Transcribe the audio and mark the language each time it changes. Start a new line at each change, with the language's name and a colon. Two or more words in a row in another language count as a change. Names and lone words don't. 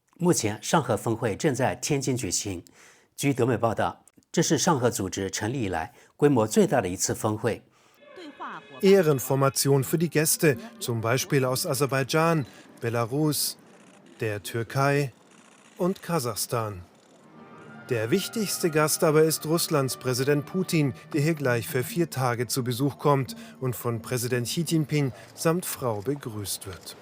Chinese: 目前上合峰会正在天津举行。据德媒报道，这是上合组织成立以来规模最大的一次峰会。
German: Ehrenformation für die Gäste, zum Beispiel aus Aserbaidschan, Belarus, der Türkei und Kasachstan. Der wichtigste Gast aber ist Russlands Präsident Putin, der hier gleich für 4 Tage zu Besuch kommt und von Präsident Xi Jinping samt Frau begrüßt wird.